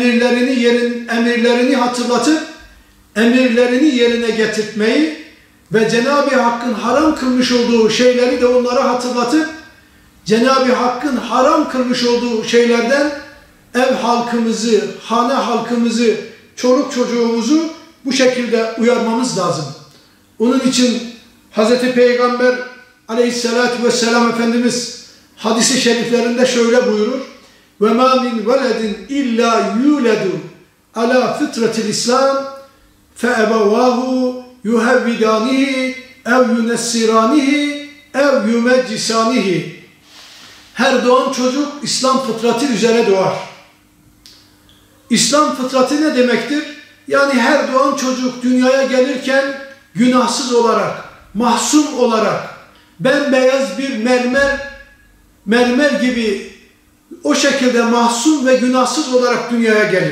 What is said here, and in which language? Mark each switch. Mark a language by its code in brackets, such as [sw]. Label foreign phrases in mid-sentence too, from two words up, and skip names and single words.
[tr] emirlerini hatırlatıp emirlerini yerine getirtmeyi ve Cenab-ı Hakk'ın haram kılmış olduğu şeyleri de onlara hatırlatıp Cenab-ı Hakk'ın haram kılmış olduğu şeylerden ev halkımızı, hane halkımızı, çoluk çocuğumuzu bu şekilde uyarmamız lazım. Onun için Hz. Peygamber [ar] عليه الصلاة والسلام [tr] Efendimiz hadis-i şeriflerinde şöyle buyurur. [ar] وَمَا مِنْ وَلَدٍ اِلَّا يُولَدُ عَلَى فِطْرَةِ الْاِسْلَامِ فَاَبَوَاهُ يُهَوِّدَانِهِ اَوْ يُنَسِّرَانِهِ اَوْ يُمَجِّسَانِهِ. [tr] Her doğan çocuk İslam fıtratı üzere doğar. İslam fıtratı ne demektir? Yani her doğan çocuk dünyaya gelirken günahsız olarak, mahsum olarak, bembeyaz bir mermer gibi o şekilde mahsum ve günahsız olarak dünyaya gelir.